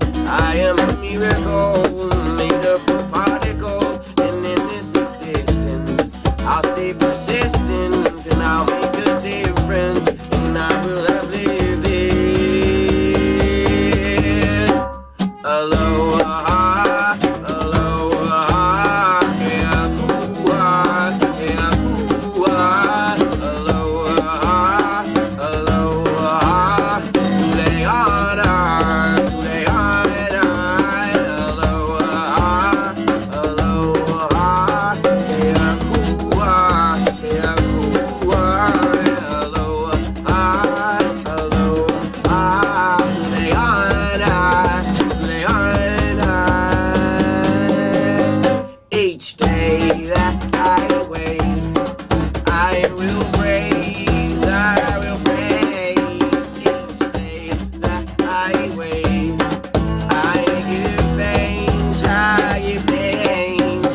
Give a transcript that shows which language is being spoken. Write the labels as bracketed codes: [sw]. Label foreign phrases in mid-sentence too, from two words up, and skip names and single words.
[en] I am a miracle, made up of particles, and in this existence, I'll stay persistent, and I'll make a difference, and I will have lived it. [haw] Aloha, aloha, ea kua, aloha, aloha, kuleana, kuleana, aloha, aloha, ea kua, aloha, aloha, kuleana, kuleana. [en] Each day that I wait, I will praise, I will praise. Each day that I wait, I give thanks, I give thanks.